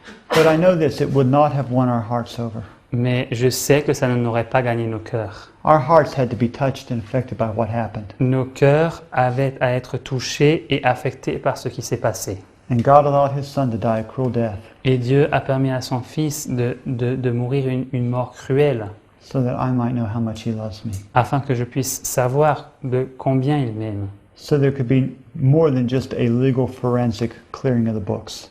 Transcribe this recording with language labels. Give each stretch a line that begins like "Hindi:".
English: But I know this, it would not have won our hearts over.
French: Mais je sais que ça n'aurait pas gagné nos cœurs.
English: Our hearts had to be touched and affected by what happened.
French: Nos cœurs avaient à être touchés et affectés par ce qui s'est passé.
English: And God allowed His Son to die a cruel death
French: Et Dieu a permis à son Fils de mourir une mort cruelle,
English: so that I might know how much He loves me.
French: afin que je puisse savoir de combien il m'aime,
English: So there could be more than just a legal forensic clearing of the books.